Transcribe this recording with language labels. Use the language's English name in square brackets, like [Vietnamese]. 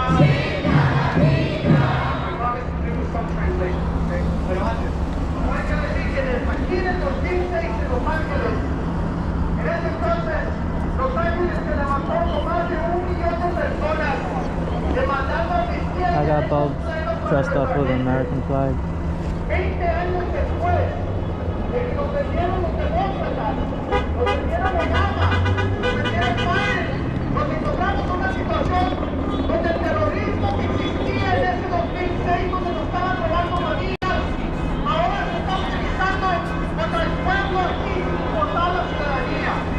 [English] I promise to do some translation, okay? [Spanish] Pero antes, voy a decir que aquí en el 2006 en Los Ángeles, en ese entonces, Los Ángeles se levantó con más de 1 millón de personas demandando amnistía. [English] I got both dressed up with an American flag. [Spanish] 20 años después de que nos vendieron los demócratas, nos vendieron Obama, nos vendieron Biden, nos encontramos en una situación donde el terrorismo que existía en ese 2006, donde nos estaban robando familias, ahora se está utilizando contra el pueblo aquí por toda la ciudadanía.